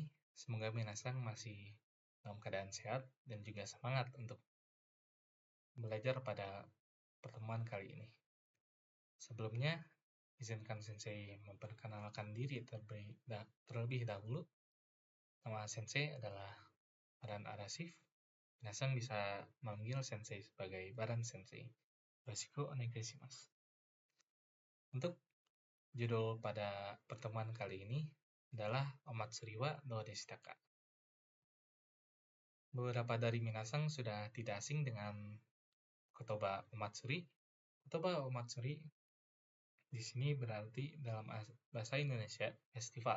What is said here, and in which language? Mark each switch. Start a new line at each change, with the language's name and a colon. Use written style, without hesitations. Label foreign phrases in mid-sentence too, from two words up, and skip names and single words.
Indonesian: Semoga minasan masih dalam keadaan sehat dan juga semangat untuk belajar pada pertemuan kali ini. Sebelumnya, izinkan Sensei memperkenalkan diri terlebih dahulu. Nama Sensei adalah Baran Arasif. Minasan bisa memanggil Sensei sebagai Baran Sensei.
Japanese: よろしくお願いします.
Indonesian: Untuk judul pada pertemuan kali ini adalah
Japanese: お祭りはどうでしたか?
Indonesian: Beberapa dari minasan sudah tidak asing dengan
Japanese: 言葉 お祭り. 言葉 お祭り
Indonesian: di sini berarti dalam bahasa Indonesia festival.